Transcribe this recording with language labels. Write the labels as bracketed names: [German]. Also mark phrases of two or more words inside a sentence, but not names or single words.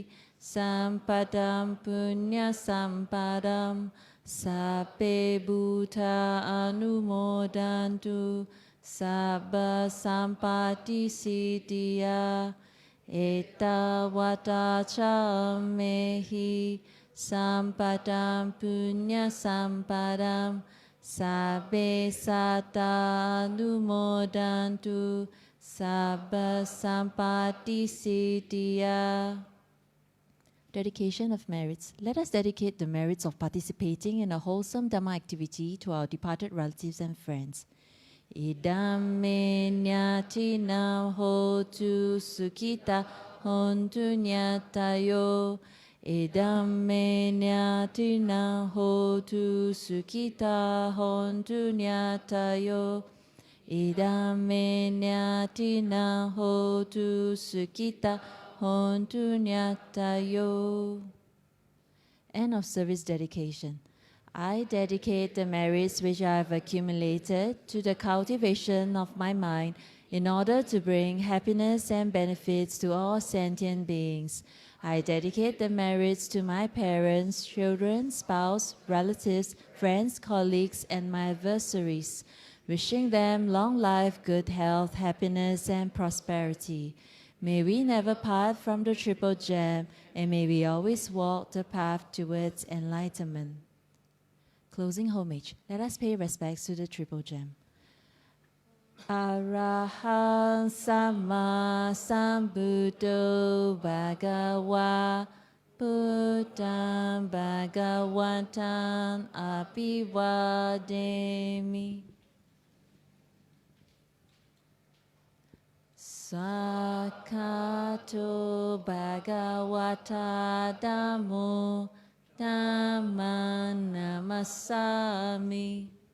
[Pali] Sampadam Punya Sampadam Sabbe Bhuta Anumodantu Sabba Sampati Siddhya Eta Vata Chammehi Sampadam Punya Sampadam Sabbe Satta Anumodantu Sabba Sampati Siddhya. [English] Dedication of merits. Let us dedicate the merits of participating in a wholesome Dhamma activity to our departed relatives and friends. [Pali] Idam me nyatinam hotu sukhita hontu nyatayo. Idam me nyatinam hotu sukhita hontu nyatayo. Idam me nyatinam hotu sukhita hontu nyatayo. [English] End of service dedication. I dedicate the merits which I have accumulated to the cultivation of my mind in order to bring happiness and benefits to all sentient beings. I dedicate the merits to my parents, children, spouse, relatives, friends, colleagues, and my adversaries, wishing them long life, good health, happiness, and prosperity. May we never part from the Triple Gem, and may we always walk the path towards enlightenment. Closing homage, let us pay respects to the Triple Gem. [Pali] Arahant Samma Sambuddho Bhagava Buddham Bhagavantam Abhivademi. Sakato Bhagavata Dhammo Dhamman Namasami.